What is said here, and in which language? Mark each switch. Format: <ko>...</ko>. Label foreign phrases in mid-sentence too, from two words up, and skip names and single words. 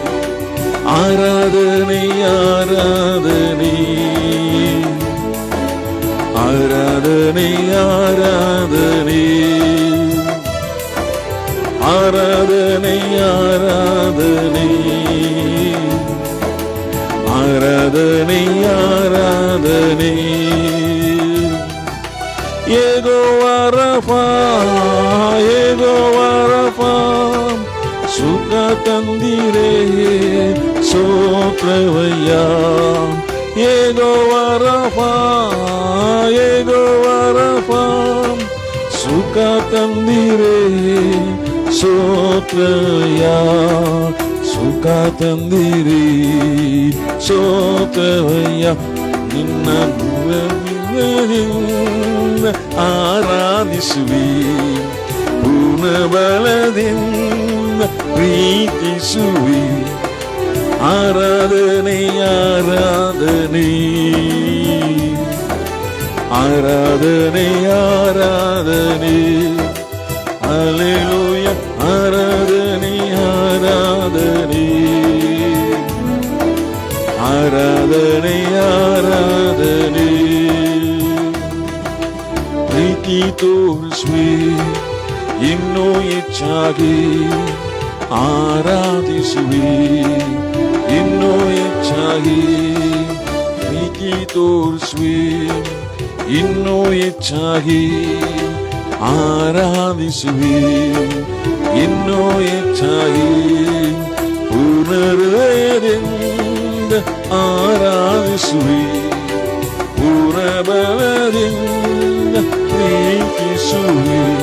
<kn>ಆರಾಧನೆ ಆರಾಧನೆ ಆರಾಧನೆ ಆರಾಧನೆ ಆರಾಧನೆ ಆರಾಧನೆ ಆರಾಧನೆ ಆರಾಧನೆ</kn> <ta>யெகோவா ரஃபா யெகோவா ரஃபா சுக தந்தீரே சோத்ரவையா. யெகோவா ரஃபா யெகோவா ரஃபா சுக தந்தீரே சோத்ரவையா. சுக தந்தீரே சோத்ரவையா.</ta> <kn>ನಿನ್ನ ಆರಾಧಿಸುವೆ ಪೂರ್ಣ ಬಲದಿಂದ ಪ್ರೀತಿಸುವೆ. ಆರಾಧನೆ ಆರಾಧನೆ ಆರಾಧನೆ ಆರಾಧನೆ அல்லேலூயா.</kn> <ta>ஆராதனை ஆராதனை ஆராதனை ஆராதனை</ta> <kn>ಪ್ರೀತಿ ತೋರಿಸುವೆ ಇನ್ನೂ ಹೆಚ್ಚಾಗಿ ಆರಾಧಿಸುವೆ ಇನ್ನೂ ಹೆಚ್ಚಾಗಿ ಪ್ರೀತಿ ತೋರಿಸುವೆ ಇನ್ನೂ ಹೆಚ್ಚಾಗಿ ಆರಾಧಿಸುವೆ ಇನ್ನೂ ಹೆಚ್ಚಾಗಿ ಪೂರ್ಣ ಹೃದಯದಿಂದ ಆರಾಧಿಸುವೆ ಪೂರ್ಣ ಬಲದಿಂದ ಪ್ರೀತಿಸುವೆ.</kn>